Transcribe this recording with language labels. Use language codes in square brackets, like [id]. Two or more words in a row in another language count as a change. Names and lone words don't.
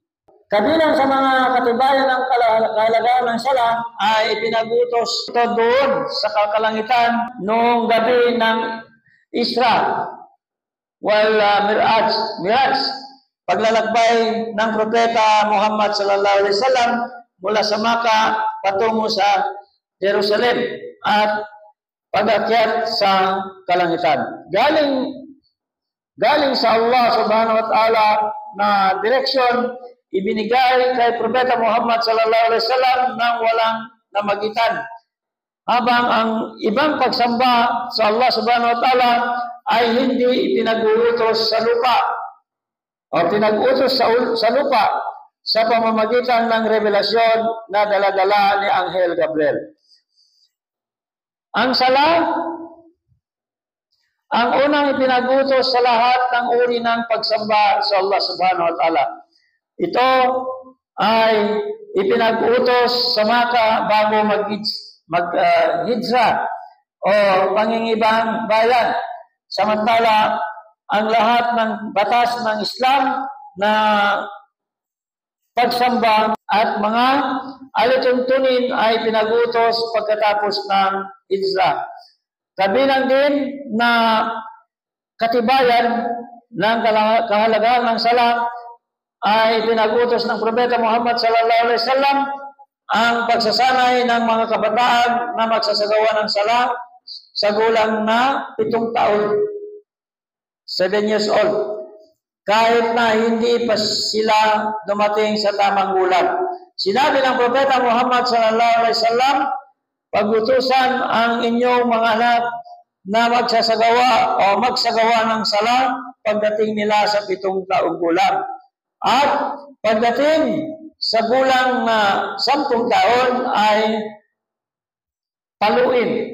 [tl] Kabilang sa mga katibayan ng kahalagaan ng sala ay ipinagutos ito doon sa kalangitan noong gabi ng [ar] الإسراء والمعراج, [tl] paglalakbay ng Propeta Muhammad [ar] صلى الله عليه وسلم [tl] mula sa Makkah patungo sa Jerusalem at pag-akyat sa kalangitan. Galing sa Allah [ar] سبحانه وتعالى [tl] na direksyon ibinigay kay Propeta Muhammad [ar] صلى الله عليه وسلم [tl] ng walang namagitan, habang ang ibang pagsamba sa Allah [ar] سبحانه وتعالى [tl] ay hindi ipinag-uutos sa lupa o pinag-utos sa lupa sa pamamagitan ng revelasyon na dala-dala ni Anghel Gabriel. Ang sala, ang unang ipinag-utos sa lahat ng uri ng pagsamba sa Allah [ar] سبحانه وتعالى. [tl] Ito ay ipinag-utos sa Makkah bago mag-hijra o pangingibang bayan. Samantala, ang lahat ng batas ng Islam na pagsamba at mga alituntunin ay pinag-utos pagkatapos ng hijra. Kabilang din na katibayan ng kahalagahan ng sala ay pinag-utos ng Propeta Muhammad [ar] صلى الله عليه وسلم [tl] ang pagsasanay ng mga kabataan na magsasagawa ng sala sa gulang na 7 taon, 7 [en] years old, [tl] kahit na hindi pa sila dumating sa tamang gulang. Sinabi ng Propeta Muhammad [ar] صلى الله عليه وسلم, [tl] pagutusan ang inyong mga anak na magsagawa ng sala pagdating nila sa 7 taong gulang. At pagdating sa gulang na 10 taon ay paluin.